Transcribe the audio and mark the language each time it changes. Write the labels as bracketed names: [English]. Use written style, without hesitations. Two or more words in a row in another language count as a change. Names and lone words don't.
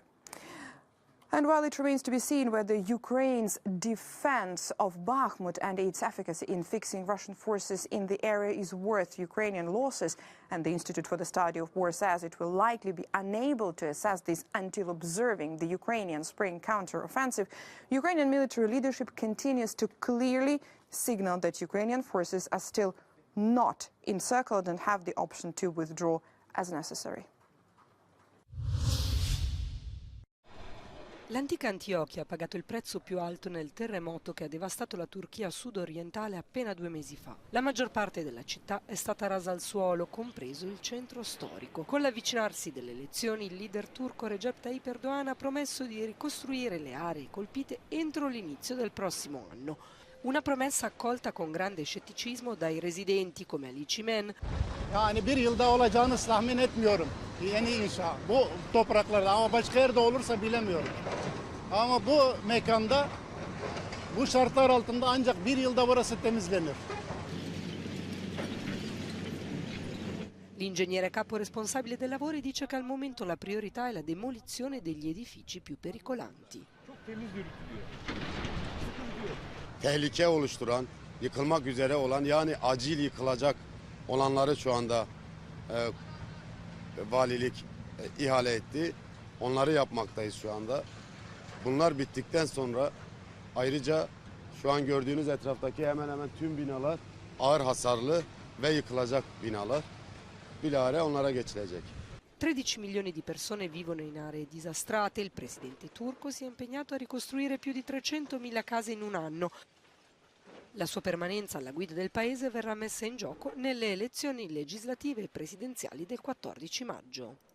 [English] And while it remains to be seen whether Ukraine's defense of Bakhmut and its efficacy in fixing Russian forces in the area is worth Ukrainian losses, and the Institute for the Study of War says it will likely be unable to assess this until observing the Ukrainian spring counteroffensive, Ukrainian military leadership continues to clearly signal that Ukrainian forces are still not encircled and have the option to withdraw as necessary. [Italian] L'antica Antiochia ha pagato il prezzo più alto nel terremoto che ha devastato la Turchia sud-orientale appena 2 mesi fa. La maggior parte della città è stata rasa al suolo, compreso il centro storico. Con l'avvicinarsi delle elezioni, il leader turco Recep Tayyip Erdogan ha promesso di ricostruire le aree colpite entro l'inizio del prossimo anno. Una promessa accolta con grande scetticismo dai residenti come Ali Çimen. [Turkish] Yani bir yılda olacağını tahmin etmiyorum. Yeni inşa bu topraklarda ama başka yerde olursa bilemiyorum. Ama bu mekanda bu şartlar altında ancak bir yılda burası temizlenir. L'ingegnere capo responsabile dei lavori dice che al momento la priorità è la demolizione degli edifici più pericolanti. Tehlike oluşturan, yıkılmak üzere olan yani acil yıkılacak olanları şu anda valilik ihale etti. Onları yapmaktayız şu anda. Bunlar bittikten sonra ayrıca şu an gördüğünüz etraftaki hemen hemen tüm binalar ağır hasarlı ve yıkılacak binalar. Bilahare onlara geçilecek. [Italian] 13 milioni di persone vivono in aree disastrate. Il presidente turco si è impegnato a ricostruire più di 300.000 case in un anno. La sua permanenza alla guida del paese verrà messa in gioco nelle elezioni legislative e presidenziali del 14 maggio.